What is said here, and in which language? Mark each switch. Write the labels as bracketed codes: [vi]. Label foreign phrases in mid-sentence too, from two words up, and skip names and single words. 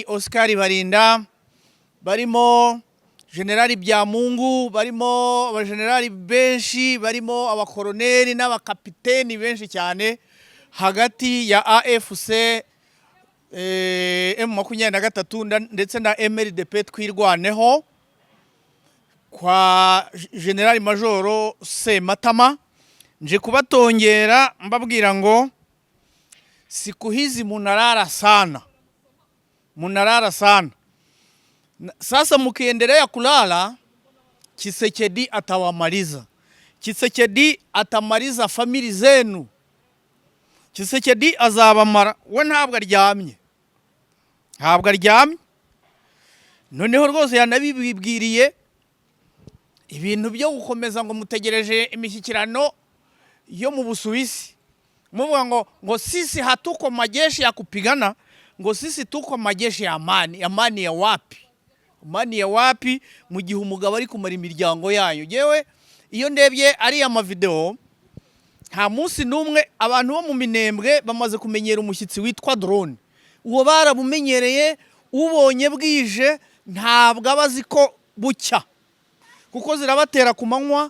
[rw] Oscar Barinda, barimo General Byamungu, barimo abagenerali benshi, barimo abakoroneli n'abakapiteni benshi cyane hagati ya AFC M23 ndetse na MLDP twirwaneho kwa General Major Sematama. Nje kubatongera mbabwira ngo [sw] siku hizi munarara sana. Sasa mkiendelea kulala, Tshisekedi atawamaliza. Tshisekedi atamaliza famili zenu. [rw] Tshisekedi azabamara. We ntabwo aryamye. Noneho rwose yanabibwiriye ibintu byo gukomeza ngo mutegereje imishyikirano yo mu Busuwisi. muvuga ngo [sw] sisi hatuko majeshi ya kupigana, ngo sisi tuko majeshi ya amani. Amani ya wapi? Amani ya wapi [rw] mu gihe umugabo ari kumara imiryango yanyu? Yewe iyo ndebye ari amavideo, nta munsi numwe abantu bo mu Minembwe bamaze kumenyera umushyitsi witwa drone. Uwo barabumenyereye, ubonye bwije ntabwo abazi ko bucya, kuko zirabatera ku manywa.